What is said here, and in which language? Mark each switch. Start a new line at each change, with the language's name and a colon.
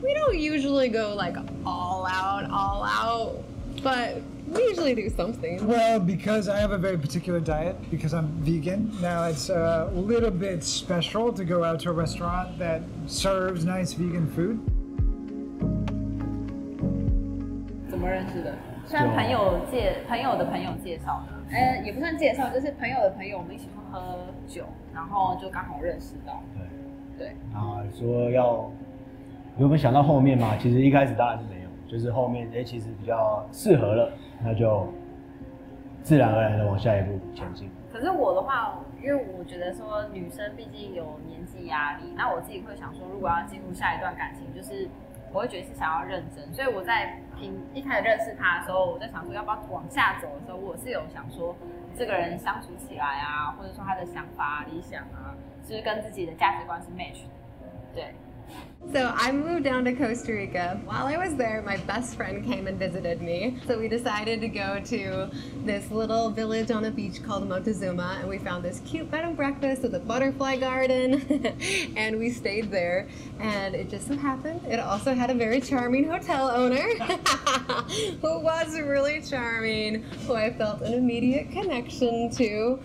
English: We don't usually go like all out, but we usually do something. Well, because I have a very particular diet, because I'm vegan, now it's a little bit special to go out to a restaurant that serves nice vegan food.
Chinese: 怎么认识的？算朋友的朋友介绍的，也不算介绍，就是朋友的朋友，我们一起去喝酒，然后就刚好认识到。对。啊，说要有没有想到后面嘛？其实一开始当然是没有，就是后面其实比较适合了，那就自然而然的往下一步前进。可是我的话，因为我觉得说女生毕竟有年纪压力，那我自己会想说，如果要进入下一段感情，就是我会觉得是想要认真，所以我在一开始认识他的时候，我在想说要不要往下走的时候，我是有想说这个人相处起来啊，或者说他的想法、理想啊，就是跟自己的价值观是 match 的，对。
English: So I moved down to Costa Rica. While I was there, my best friend came and visited me. So we decided to go to this little village on a beach called Montezuma, and we found this cute bed and breakfast with a butterfly garden, and we stayed there. And it just so happened, it also had a very charming hotel owner who was really charming, who I felt an immediate connection to.